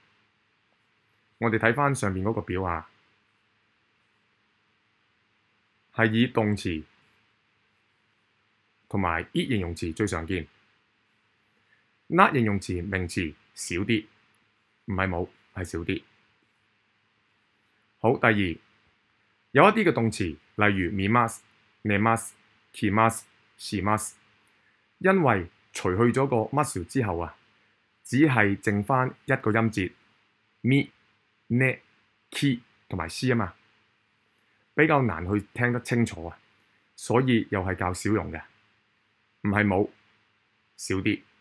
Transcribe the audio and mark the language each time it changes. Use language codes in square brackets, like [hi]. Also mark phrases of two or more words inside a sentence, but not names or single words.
[yue] 我哋睇返上面嗰個表啊，係以動詞同埋 it 形容詞最常見。那形容詞名詞少啲，唔係冇，係少啲。好，第二，有一啲嘅動詞，例如 [ja] 見ます、寝ます、着ます、します， [yue] 因為除去咗個 mus 之後啊，只係剩返一個音節見、ね、き同埋し啊嘛，比較難去聽得清楚啊，所以又係較少用嘅，唔係冇，少啲。